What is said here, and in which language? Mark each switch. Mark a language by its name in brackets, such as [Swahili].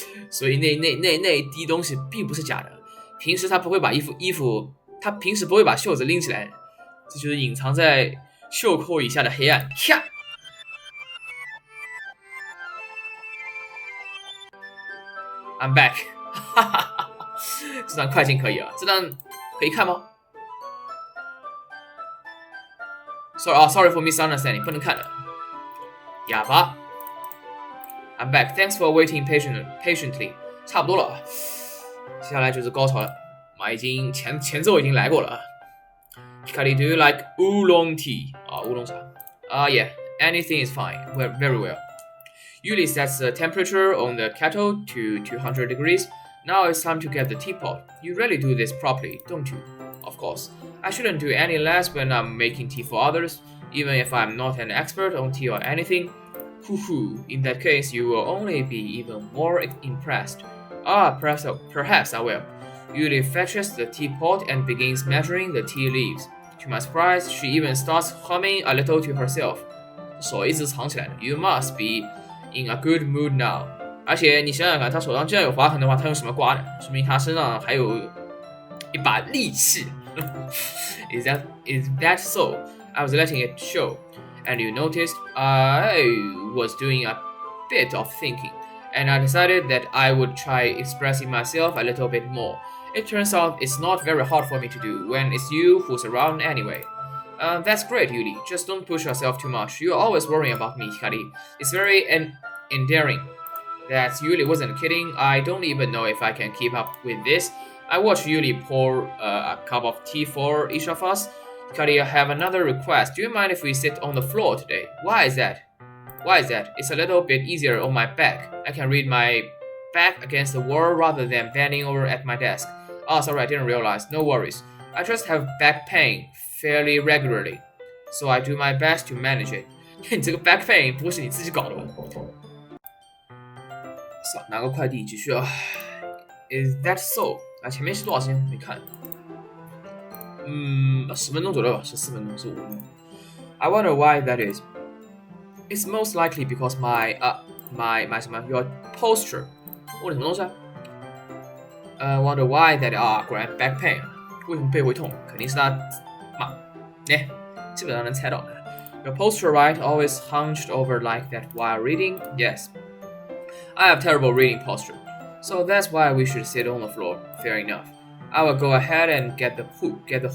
[Chinese] 所以那一滴东西并不是假的。平时他不会把他平时不会把袖子拎起来，这就是隐藏在袖扣以下的黑暗。 [English] 呀 I'm back， [Chinese] 哈哈哈！这段快进可以啊，这段可以看吗 ？ [English] Sorry for misunderstanding， [Chinese] 不能看的。哑巴。 [English] I'm back. Thanks for waiting patiently. [Chinese] 差不多了啊，接下来就是高潮了。已经前奏已经来过了啊。 [English] Hikari, do you like oolong tea? [Chinese] 乌龙茶。 [English] Yeah, anything is fine. Very well. Yuli sets the temperature on the kettle to 200 degrees. Now it's time to get the teapot. You really do this properly, don't you? Of course. I shouldn't do any less when I'm making tea for others, even if I'm not an expert on tea or anything. Hoo-hoo, in that case, you will only be even more impressed. Perhaps I will. Yuli fetches the teapot and begins measuring the tea leaves. To my surprise, she even starts humming a little to herself. [Chinese] 手一直藏起来的 [English] You must be in a good mood now. [Chinese] 而且你想想看，他手上既然有划痕的话，他用什么刮的？说明他身上还有一把利器。 [English] Is that so? I was letting it show. And you noticed I was doing a bit of thinking, and I decided that I would try expressing myself a little bit more. It turns out it's not very hard for me to do when it's you who's around anyway. That's great, Yuli. Just don't push yourself too much. You're always worrying about me, Hikari. It's very endearing. That Yuli wasn't kidding. I don't even know if I can keep up with this. I watched Yuli pour a cup of tea for each of us. Hikari, I have another request. Do you mind if we sit on the floor today? Why is that? It's a little bit easier on my back. I can read my back against the wall rather than bending over at my desk. Sorry, I didn't realize. No worries. I just have back pain fairly regularly, so I do my best to manage it. [Chinese] 你这个 back pain 不会是你自己搞的吧？拿个快递继续啊。 [English] Is that so? [Chinese] 前面是多少时间？没看。 10分钟左右吧，是4分钟，是5分钟。 [English] I wonder why that is. It's most likely because my your posture. [Chinese] 问什么东西啊？ [English] Wonder why that [Chinese] 果然 back pain. 为什么背会痛？肯定是他基本上能猜到的。 [English] Your posture right, always hunched over like that while reading. Yes, I have terrible reading posture, so that's why we should sit on the floor. Fair enough. I will go ahead and get the book.